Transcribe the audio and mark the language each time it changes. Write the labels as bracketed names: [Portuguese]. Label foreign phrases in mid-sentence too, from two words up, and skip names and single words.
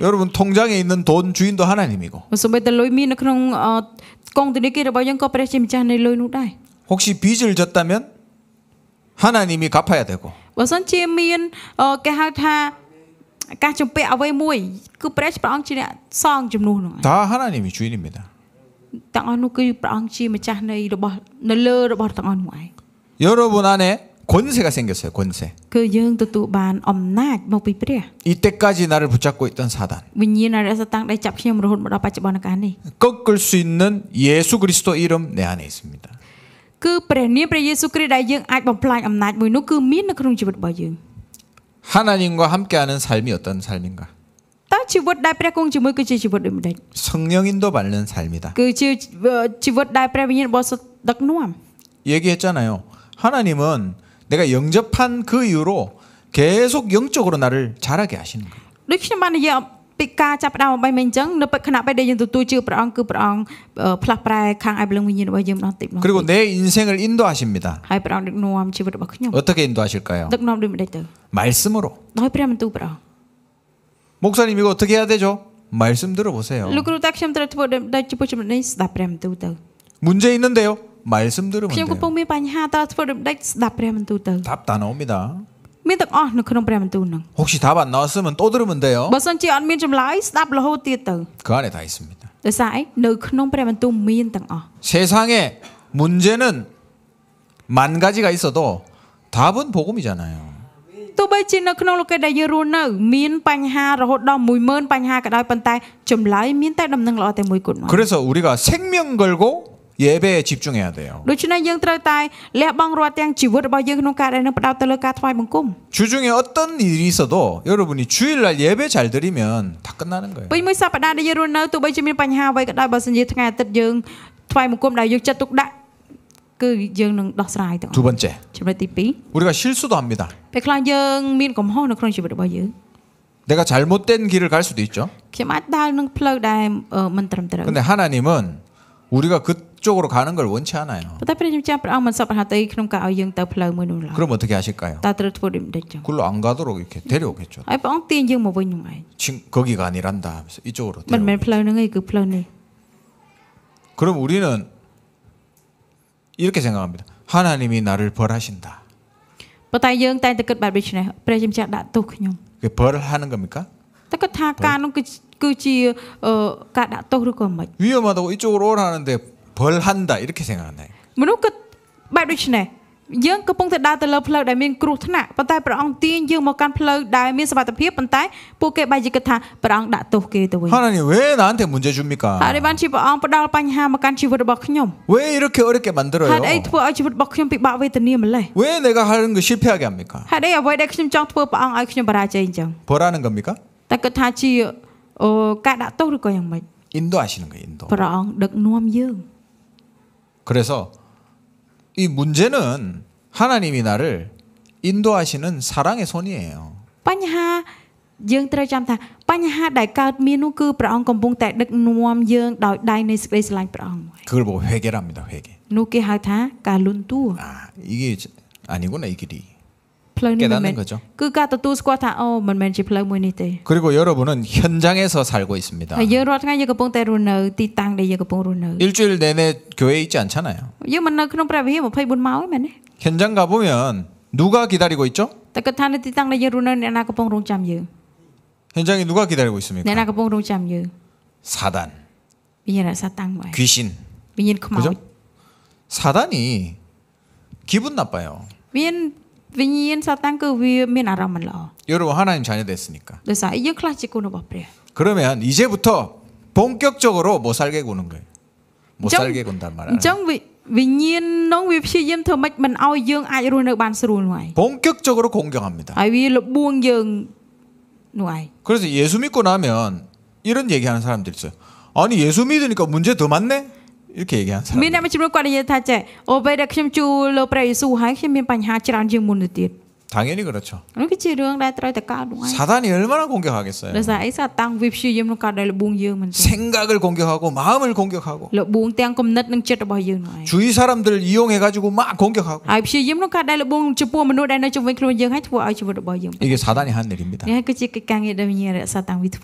[Korean] 여러분 통장에 있는 돈 주인도 하나님이고 [Khmer] សូម្បីតែលុយមាននៅក្នុងកងធនាគាររបស់យើងក៏ព្រះជាម្ចាស់នៃលុយនោះដែរ [Korean] 혹시 빚을 졌다면 하나님이 갚아야 되고 [Khmer] បើសិនជាមានគេហៅថាការជំពាក់អ្វីមួយគឺព្រះអង្គជាអ្នកសងជំនួសនោះ [Korean] 다 하나님이 주인입니다. [Khmer] ទាំងអស់នោះគឺព្រះអង្គជាម្ចាស់នៃរបស់នៅលើរបស់ទាំងអស់នោះឯង [Korean] 여러분 안에 권세가 생겼어요. 권세. [Khmer] គឺយើងទទួលបានអំណាចមកពីព្រះ [Korean] 이때까지 나를 붙잡고 있던 사단 [Khmer] វិញ្ញាណរសតាំងដែលចាប់ខ្ញុំរហូតមកដល់បច្ចុប្បន្នកាលនេះ [Korean] 꺾을 수 있는 예수 그리스도 이름 내 안에 있습니다. [Khmer] គឺព្រះនាមព្រះយេស៊ូវគ្រីស្ទដែលយើងអាចបំផ្លាញអំណាចមួយនោះគឺមាននៅក្នុងជីវិតរបស់យើង [Korean] 하나님과 함께하는 삶이 어떤 삶인가? [Khmer] តើជីវិតដែលព្រះគង់ជាមួយគឺជាជីវិតដូចម្ដេច [Korean] 성령인도 받는 삶이다. [Khmer] គឺជាជីវិតដែលព្រះវិញ្ញាណបរិសុទ្ធដឹកនាំ [Korean] 얘기했잖아요. 하나님은 내가 영접한 그 이후로 계속 영적으로 나를 자라게 하시는 거예요. [Khmer] ដូចខ្ញុំបាននិយាយពីការចាប់ផ្ដើមអ្វីមិញអញ្ចឹងនៅពេលខណៈពេលដែលយើងទទួលជឿព្រះអង្គគឺព្រះអង្គផ្លាស់ប្រែខាងឯបលឹងវិញ្ញាណរបស់យើងម្ដងតិច [Korean] 그리고 내 인생을 인도하십니다. [Khmer] ហើយព្រះអង្គដឹកនាំជីវិតរបស់ខ្ញុំ [Korean] 어떻게 인도하실까요? [Khmer] ដឹកនាំដូចម្ដេចទៅ [Korean] 말씀으로. [Khmer] ដោយព្រះបន្ទូលព្រះអង្គ [Korean] 목사님 이거 어떻게 해야 되죠? 말씀 들어보세요. [Khmer] លោកគ្រូតាខ្ញុំត្រូវធ្វើដូចចំពោះចំណុចនេះស្ដាប់ព្រះបន្ទូលទៅ [Korean] 문제 있는데요. 말씀 들으면 [Khmer] ខ្ញុំកំពុង [Korean] 돼요. [Khmer] មានបញ្ហាតើធ្វើដូចម្ដេចស្ដាប់ព្រះបន្ទូលទៅ [Korean] 답 다 나옵니다. [Khmer] មានទាំងអស់នៅក្នុងព្រះបន្ទូលហ្នឹង [Korean] 혹시 답 안 나왔으면 또 들으면 돼요. [Khmer] បើសិនជាអត់មានចម្លើយស្ដាប់រហូតទៀតទៅ [Korean] 그 안에 다 있습니다. [Khmer] ដោយសារអីនៅក្នុងព្រះបន្ទូលមានទាំងអស់ [Korean] 세상에 문제는 만 가지가 있어도 답은 복음이잖아요. [Khmer] ទោះបីជានៅក្នុងលោកដែលយើងរស់នៅមានបញ្ហារហូតដល់ 10000 បញ្ហាក៏ដោយប៉ុន្តែចម្លើយមានតែដំណឹងល្អតែមួយគត់មក [Korean] 그래서 우리가 생명 걸고 예배에 집중해야 돼요. [Khmer] ដូច្នេះយើងត្រូវតែលះបង់រាល់ទាំងជីវិតរបស់យើងក្នុងការដែលនឹងផ្ដោតទៅលើការថ្វាយបង្គំ [Korean] 주중에 어떤 일이 있어도 여러분이 주일날 예배 잘 드리면 다 끝나는 거예요. [Khmer] ពេញមួយសប្តាហ៍ដែលយើងរស់នៅទោះបីជាមានបញ្ហាអ្វីក៏ដោយបើសិនជាថ្ងៃអាទិត្យយើងថ្វាយបង្គំដែលយកចិត្តទុកដាក់គឺយើងនឹងដោះស្រាយទាំងអស់ [Korean] 두 번째, [Khmer] ចំណុចទី [Korean] 우리가 실수도 합니다. [Khmer] 2 ពេលខ្លះយើងមានកំហុសនៅក្នុងជីវិតរបស់យើង [Korean] 내가 잘못된 길을 갈 수도 있죠. [Khmer] ខ្ញុំអាចដើរនឹងផ្លូវដែលមិនត្រឹមត្រូវ [Korean] 근데 하나님은 우리가 그쪽으로 가는 걸 원치 않아요. [Khmer] ប៉ុន្តែព្រះជាម្ចាស់ព្រះអង្គមិនសប្បុរសទេក្នុងការឲ្យយើងទៅផ្លូវមួយនោះឡើយ [Korean] 그럼 어떻게 하실까요? [Khmer] តើត្រូវធ្វើដូចម្ដេចចឹង [Korean] 그걸로 안 가도록 이렇게 데려오겠죠. [Khmer] ហើយព្រះអង្គទាញយើងមកវិញនោះឯង [Korean] 거기가 아니란다 하면서 이쪽으로 [Khmer] មិនមែន [Korean] 데려오고. [Khmer] ផ្លូវហ្នឹងឯងគឺផ្លូវនេះ [Korean] 그럼 우리는 이렇게 생각합니다. 하나님이 나를 벌하신다. [Khmer] ប៉ុន្តែយើងតែងតែគិតបែបដូចនេះព្រះជាម្ចាស់ដាក់ទោសខ្ញុំ [Korean] 그게 벌하는 겁니까? [Khmer] តែគាត់ថាការនោះគឺជាការដាក់ទោសឬក៏មិន [Korean] 위험하다고 이쪽으로 오라는데 벌한다 이렇게 생각한다. [Khmer] មនុស្សគិតបែបដូចនេះយើងកំពុងតែដើរទៅលើផ្លូវដែលមានគ្រោះថ្នាក់ប៉ុន្តែព្រះអង្គទាញយើងមកកាន់ផ្លូវដែលមានសុវត្ថិភាពប៉ុន្តែពួកគេបែរជាគិតថាព្រះអង្គដាក់ទោសគេទៅវិញ [Korean] 하나님 왜 나한테 문제 줍니까? [Khmer] ហើយបានជាព្រះអង្គផ្ដល់បញ្ហាមកកាន់ជីវិតរបស់ខ្ញុំ [Korean] 왜 이렇게 어렵게 만들어요? [Khmer] ហេតុអីធ្វើឲ្យជីវិតរបស់ខ្ញុំពិបាកវេទនាម្លេះ [Korean] 왜 내가 하는 거 실패하게 합니까? [Khmer] ហេតុអីអ្វីដែលខ្ញុំចង់ធ្វើព្រះអង្គឲ្យខ្ញុំបរាជ័យអញ្ចឹង [Korean] 벌하는 겁니까? [Khmer] តែគិតថាជាការដាក់ទោសឬក៏យ៉ាងម៉េច [Korean] 인도하시는 거예요. 인도. [Khmer] ព្រះអង្គដឹកនាំយើង [Korean] 그래서 이 문제는 하나님이 나를 인도하시는 사랑의 손이에요. [Khmer] បញ្ហាយើងត្រូវចាំថាបញ្ហាដែលកើតមាននោះគឺព្រះអង្គកំពុងតែដឹកនាំយើងដោយដៃនៃសេចក្តីស្រឡាញ់ព្រះអង្គ [Korean] 그걸 보고 회개랍니다. 회개. [Khmer] នោះគេហៅថាការលន់តួ [Korean] 아 이게 아니구나 이 길이. [Khmer] ផ្លូវនេះមិនមែន [Korean] 깨닫는 거죠. [Khmer] គឺការទទួលស្គាល់ថាអូមិនមែនជាផ្លូវមួយនេះទេ [Korean] 그리고 여러분은 현장에서 살고 있습니다. [Khmer] ហើយយើងរាល់ថ្ងៃយើងកំពុងតែរស់នៅទីតាំងដែលយើងកំពុងរស់នៅ [Korean] 일주일 내내 교회에 있지 않잖아요. [Khmer] យើងមិននៅក្នុងព្រះវិហារ24ម៉ោងទេមែនទេ [Korean] 현장 가보면 누가 기다리고 있죠? [Khmer] តែគាត់ថានៅទីតាំងដែលយើងរស់នៅអ្នកណាកំពុងរងចាំយើង [Korean] 현장에 누가 기다리고 [Khmer] អ្នក [Korean] 있습니까? [Khmer] ណាកំពុងរងចាំយើង [Korean] 사단, [Khmer] វិញ្ញាណសាតាំងមក [Korean] 귀신. [Khmer] វិញ្ញាណខ្មោច [Korean] 그죠? 사단이 기분 나빠요. [Khmer] វិញ្ញាណសាតាំងគឺវាមានអារម្មណ៍មិនល្អ [Korean] 여러분 하나님 자녀 됐으니까. [Khmer] ដោយសារយើងខ្លះជាកូនរបស់ព្រះ [Korean] 그러면 이제부터 본격적으로 못 살게 구는 거예요. 못 살게 군단 [Khmer] អ [Korean] 말이야. [Khmer] ញ្ចឹងវិញ្ញាណនោះវាព្យាយាមធ្វើម៉េចមិនឲ្យយើងអាចរស់នៅបានស្រួលនោះឯង [Korean] 본격적으로 공격합니다. [Khmer] ហើយវាលបួងយើងនោះឯង [Korean] 그래서 예수 믿고 나면 이런 얘기하는 사람들 있어요. 아니 예수 믿으니까 문제 더 많네? 이렇게 얘기하는 [Khmer] មាន [Korean] 사람. [Khmer] អ្នកមួយចំនួនគាត់និយាយថាចេះអូពេលដែលខ្ញុំជួលលើព្រះយេស៊ូវហើយខ្ញុំមានបញ្ហាច្រើនជាងមុនទៅទៀត [Korean] 당연히 그렇죠. [Khmer] នោះគឺជារឿងដែលត្រូវតែកើតនោះឯង [Korean] 사단이 얼마나 공격하겠어요. [Khmer] ដោយសារអីសាតាំងវាព្យាយាមក្នុងការដែលលបួងយើងមិនទេ [Korean] 생각을 공격하고 마음을 공격하고 [Khmer] លបួងទាំងគំនិតនិងចិត្តរបស់យើងនោះឯង [Korean] 주위 사람들을 이용해가지고 막 공격하고 [Khmer] ហើយព្យាយាមក្នុងការដែលលបួងចំពោះមនុស្សដែលនៅជុំវិញខ្លួនយើងហើយធ្វើឲ្យជីវិតរបស់យើង [Korean] 이게 사단이 한 일입니다. [Khmer] នេះគឺជាកិច្ចការងារដែលវិញ្ញាណសាតាំងវាធ្វើ